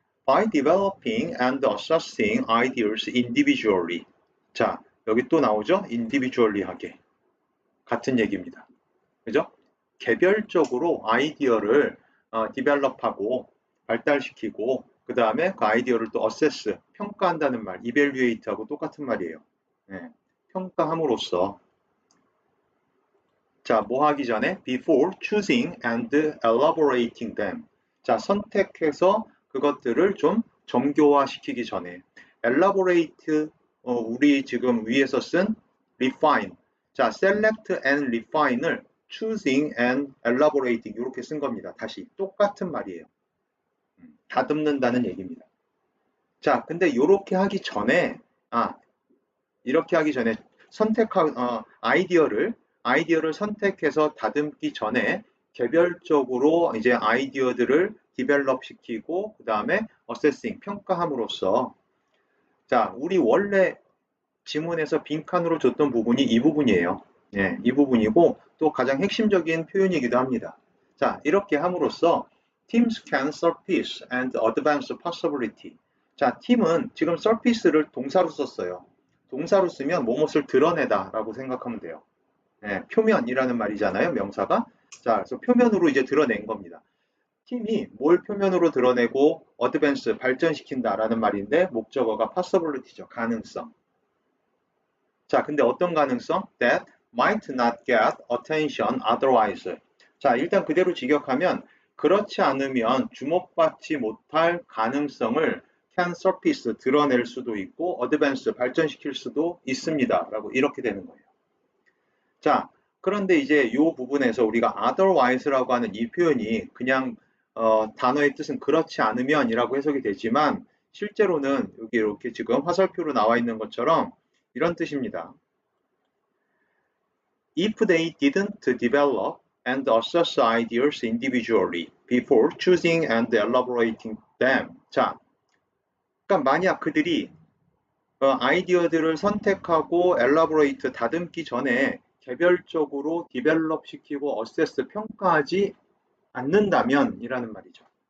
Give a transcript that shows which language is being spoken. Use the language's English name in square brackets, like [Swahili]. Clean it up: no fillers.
[English] By developing and assessing ideas individually. [Korean] 자, 여기 또 나오죠? individually 하게. 같은 얘기입니다. 그죠? 개별적으로 아이디어를 디벨롭하고 발달시키고 그 다음에 그 아이디어를 또 assess, 평가한다는 말, evaluate하고 똑같은 말이에요. 네, 평가함으로써 자, 뭐 하기 전에 [English] before choosing and elaborating them. [Korean] 자, 선택해서 그것들을 좀 정교화시키기 전에 elaborate, 우리 지금 위에서 쓴 refine. 자, select and refine을 choosing and elaborating 이렇게 쓴 겁니다. 다시 똑같은 말이에요. 다듬는다는 얘기입니다. 자, 근데 이렇게 하기 전에 이렇게 하기 전에 아이디어를 선택해서 다듬기 전에 개별적으로 이제 아이디어들을 디벨롭 시키고 그 다음에 어세싱 평가함으로써 자, 우리 원래 지문에서 빈칸으로 줬던 부분이 이 부분이에요. 예, 이 부분이고 또 가장 핵심적인 표현이기도 합니다. [English] 자, [Korean] 이렇게 함으로써 [English] teams can surface and advance possibility. [Korean] 자, 팀은 지금 surface를 동사로 썼어요. 동사로 쓰면 뭐뭇을 드러내다 라고 생각하면 돼요. 예, 표면이라는 말이잖아요, 명사가. 자, 그래서 표면으로 이제 드러낸 겁니다. 팀이 뭘 표면으로 드러내고 어드밴스 발전시킨다라는 말인데 목적어가 possibility죠. 가능성. 자, 근데 어떤 가능성? [English] That might not get attention otherwise. [Korean] 자, 일단 그대로 직역하면 그렇지 않으면 주목받지 못할 가능성을 can surface 드러낼 수도 있고 advance 발전시킬 수도 있습니다. 라고 이렇게 되는 거예요. 자, 그런데 이제 이 부분에서 우리가 otherwise라고 하는 이 표현이 그냥 단어의 뜻은 그렇지 않으면이라고 해석이 되지만 실제로는 여기 이렇게 지금 화살표로 나와 있는 것처럼 이런 뜻입니다. [English] If they didn't develop and assess ideas individually before choosing and elaborating them. [Korean] 자, 그러니까 만약 그들이 아이디어들을 선택하고 elaborate 다듬기 전에 개별적으로 디벨롭 시키고 어세스 평가하지 않는다면 이라는 말이죠.